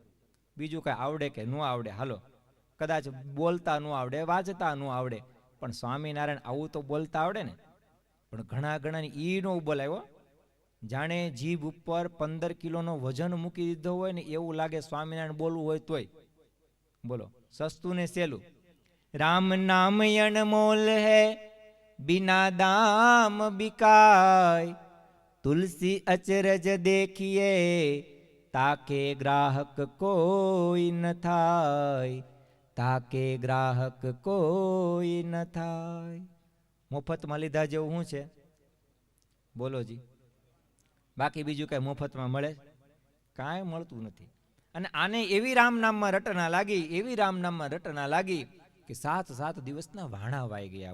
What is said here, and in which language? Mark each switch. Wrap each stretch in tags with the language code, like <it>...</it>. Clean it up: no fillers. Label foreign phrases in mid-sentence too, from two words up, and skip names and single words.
<gu>બીજું કાંઈ આવડે કે ન આવડે, હાલો કદાચ બોલતા ન આવડે, વાંચતા ન આવડે, પણ સ્વામિનારાયણ આવું તો બોલતા આવડે ને. પણ ઘણા ઘણાની ઈ નો બોલાયો. જાણે જીભ ઉપર 15 કિલોનો વજન મૂકી દીધો હોય ને એવું લાગે સ્વામિનારાયણ બોલવું હોય તોય. બોલો, સસ્તું ને સહેલું.</gu> <hi>राम नाम अनमोल है, बिना दाम बिकाय, तुलसी अचरज देखिए ताके ग्राहक कोई न थाय, ताके ग्राहक कोई न थाय.</hi> <gu>મફતમાં લીધા જેવું શું છે? બોલો જી. બાકી બીજું કઈ મફતમાં મળે? કાંઈ મળતું નથી. અને આને એવી રામ નામમાં રટના લાગી, એવી રામ નામમાં રટના લાગી કે 7 દિવસના વાણા વાઈ ગયા.</gu>